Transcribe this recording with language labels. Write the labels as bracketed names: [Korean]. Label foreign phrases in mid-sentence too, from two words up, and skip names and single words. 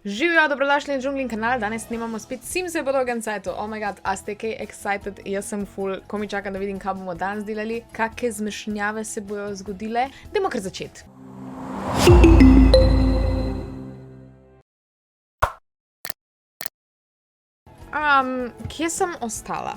[Slovenian] Živijo, dobrodošli na Džunglin kanal, danes snimamo spet Simse po dolgem cajtu. [English] Oh my god, [Slovenian] a ste kaj excited? Jaz sem full, ko mi čakam, da vidim, kaj bomo danes delali, kakšne zmešnjave se bojo zgodile. Dajmo kar začeti. Kje sem ostala?